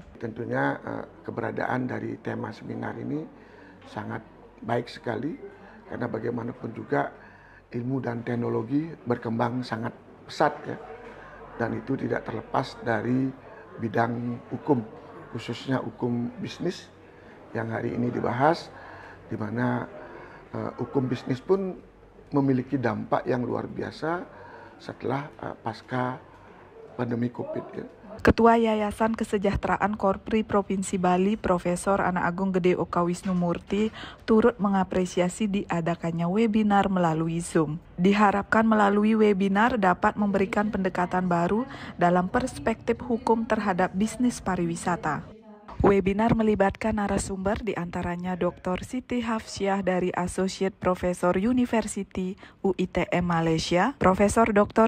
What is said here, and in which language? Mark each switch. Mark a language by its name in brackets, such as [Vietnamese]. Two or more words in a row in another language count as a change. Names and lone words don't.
[Indonesian] Tentunya keberadaan dari tema seminar ini sangat baik sekali karena bagaimanapun juga ilmu dan teknologi berkembang sangat pesat dan itu tidak terlepas dari bidang hukum, khususnya hukum bisnis yang hari ini dibahas, di mana hukum bisnis pun memiliki dampak yang luar biasa setelah pasca pandemi COVID. Ketua Yayasan Kesejahteraan Korpri Provinsi Bali, Profesor Ana Agung Gede Oka Wisnumurti, turut mengapresiasi diadakannya webinar melalui Zoom. Diharapkan melalui webinar dapat memberikan pendekatan baru dalam perspektif hukum terhadap bisnis pariwisata. Webinar melibatkan narasumber diantaranya Dr. Siti Hafsyah dari [English] Associate Professor [Indonesian] University UITM Malaysia, Profesor Dr.